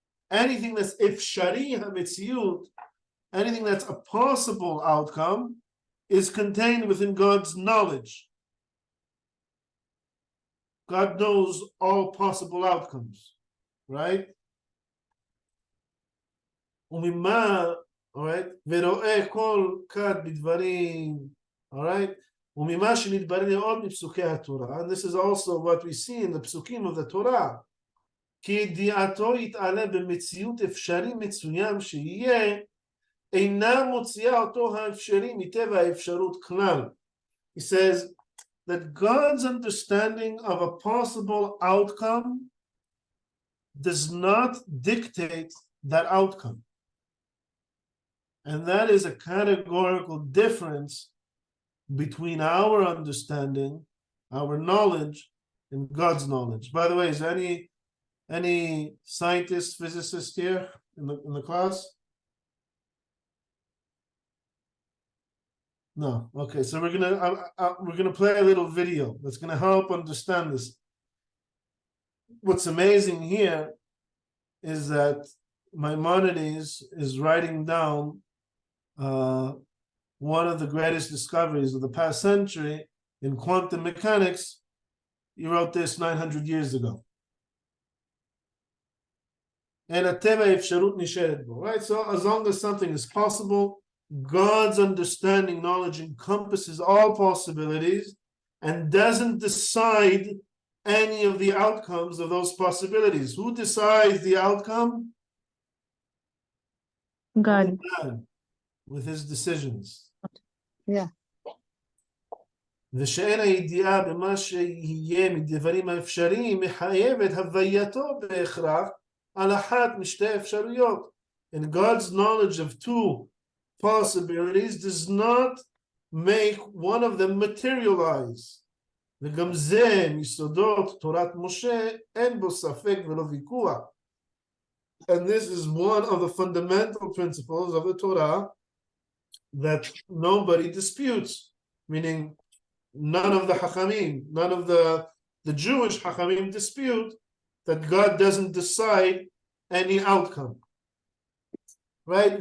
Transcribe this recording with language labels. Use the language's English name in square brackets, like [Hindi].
[English] Anything that's ifshari hamitziyut, anything that's a possible outcome, is contained within God's knowledge. God knows all possible outcomes, right? [Hebrew] וממה, [English] all right? [Hebrew] ורואה כל כד בדברים, [English] all right? [Hebrew] וממה שנתברר מאוד מפסוקי התורה, [English] and this is also what we see in the psukim of the Torah, [Hebrew] כי ידיעתו יתעלה במציאות אפשרי מצוין שיהיה, אינה מוציאה אותו האפשרי מטבע האפשרות כלל. [English] He says that God's understanding of a possible outcome does not dictate that outcome. And that is a categorical difference between our understanding, our knowledge, and God's knowledge. By the way, is there any scientist, physicist here in the class? No. Okay, so we're gonna play a little video that's gonna help understand this. What's amazing here is that Maimonides is writing down one of the greatest discoveries of the past century in quantum mechanics. He wrote this 900 years ago. And [Hebrew] הטבע האפשרות נשארת בו, right? [English] So as long as something is possible, God's understanding, knowledge encompasses all possibilities and doesn't decide any of the outcomes of those possibilities. Who decides the outcome? God. God, with his decisions. Yeah. [Hebrew] ושאין הידיעה במה שיהיה מדברים האפשריים מחייבת הווייתו בהכרח על אחת משתי אפשרויות. [English] And God's knowledge of two possibilities does not make one of them materialize. [Hebrew] וגם זה מיסודות תורת משה אין בו ספק ולא ויכוח. [English] And this is one of the fundamental principles of the Torah that nobody disputes, meaning none of the Hachamim, none of the Jewish Hachamim dispute that God doesn't decide any outcome. Right?